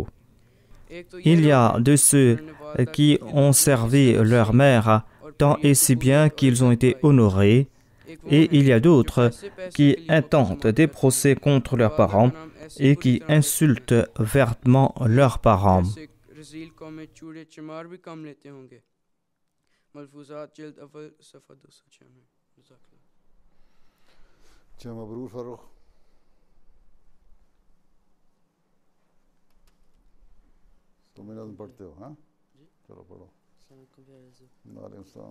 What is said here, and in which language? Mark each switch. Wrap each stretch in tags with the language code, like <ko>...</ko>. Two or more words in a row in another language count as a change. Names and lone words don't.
<fr>Il y a de ceux qui ont servi leur mère tant et si bien qu'ils ont été honorés et il y a d'autres qui intentent des procès contre leurs parents et qui insultent vertement leurs parents.</fr> <ur>اچھا مبرور فاروق تم نظم پڑھتے ہو ہاں چلو پڑھو وعلیکم سلام</ur>